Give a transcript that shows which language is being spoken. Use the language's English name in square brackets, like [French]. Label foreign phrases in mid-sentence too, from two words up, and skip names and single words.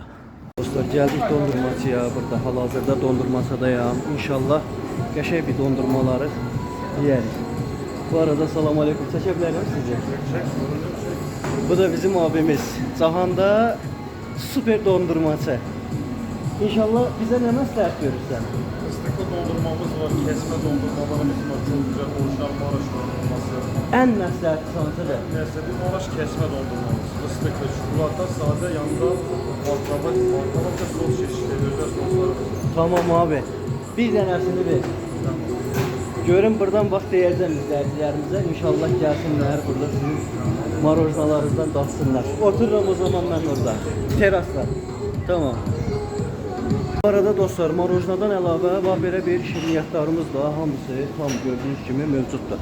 [Azerbaijani] Dostlar, gəldik dondurmacıya, burada hal-hazırda dondurmacadayam. İnşallah qəşəng bir dondurmaları yeyərik. Bu arada salam aleyküm, çəkə bilərəm sizi? Bu da bizim abimiz. Cahanda super dondurmacı. İnşallah bizə nə məsləhət görürsən? [Turkish] Fıstıklı dondurmamız var, kesme dondurmalarımız var, çok güzel orijinal Maraş dondurması. [Azerbaijani] En məsləhətli sanatıdır. [Turkish] Mesela Maraş kesme dondurmamız. Fıstıklı, çikolata, sade, yanında baklava ve sos çeşitleri, özel soslarımız var. [Azerbaijani] Tamam abi. Bir dənəsini ver. Görün buradan bax deyəcəm izləyicilərimizə. İnşallah gəlsinlər burada sizin marojnalarınızdan datsınlar. Otururum o zaman mən orada. Terasda. Tamam. Bu arada dostlar, marojnadan əlavə bax belə bir şirniyyatlarımız da hamısı tam gördüyünüz kimi mövcuddur.